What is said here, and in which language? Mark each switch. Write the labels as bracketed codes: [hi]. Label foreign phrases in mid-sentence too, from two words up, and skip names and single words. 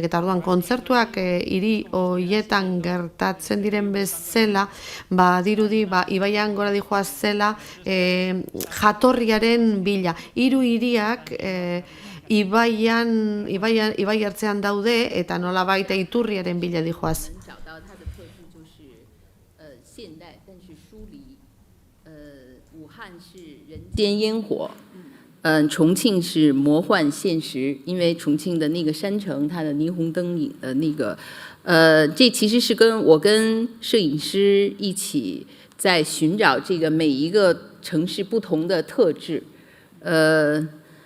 [eu] Eta orduan kontzertuak hiri horietan gertatzen diren bezala, dirudi ibaian gora dijoaz zela jatorriaren bila. 3 hiriak ibai ertzean daude eta nolabait iturriaren bila dijoaz. [zh] 重庆是魔幻现实，因为重庆的那个山城，它的霓虹灯影的那个，这其实是我跟摄影师一起在寻找这个每一个城市不同的特质，